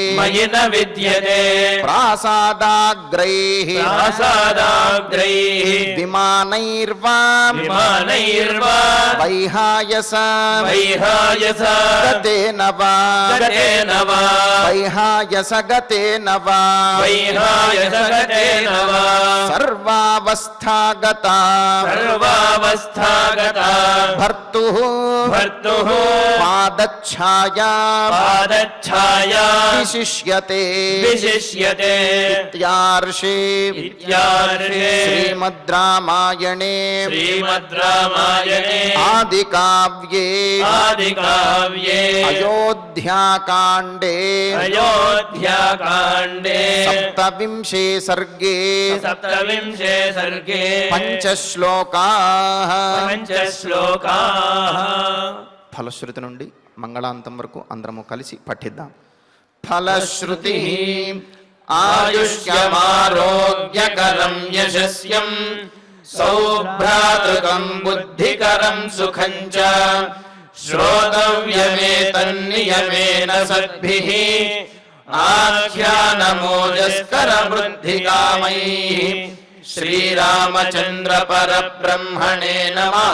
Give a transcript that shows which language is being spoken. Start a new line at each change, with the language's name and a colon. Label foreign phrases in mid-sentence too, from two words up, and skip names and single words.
Sanskrit: ప్రాసాదాగ్రైః విమానైర్వా వైహాయస గతేన వా వైహాయస గతేన వా సర్వావస్థాగత భర్తుః भर्तुः पादच्छाया पादच्छाया विशिष्यते विशिष्यते इत्यार्षे श्रीमद् रामायणे आदिकाव्ये अयोध्याकाण्डे सप्तविंशे सर्गे पंचश्लोकाः
Telugu: ఫలశ్రుతి నుండి మంగళాంతం వరకు అందరము కలిసి పఠిద్దాం.
Sanskrit: ఫలశ్రుతి ఆయుష్యమారోగ్యకరం యశస్యం సౌభ్రాతృకం బుద్ధికరం సుఖం చ శ్రోతవ్యమేతన్నియమేన సద్భిః ఆఖ్యానమోజస్కర వృద్ధికామైః శ్రీరామచంద్ర పరబ్రహ్మణే నమః.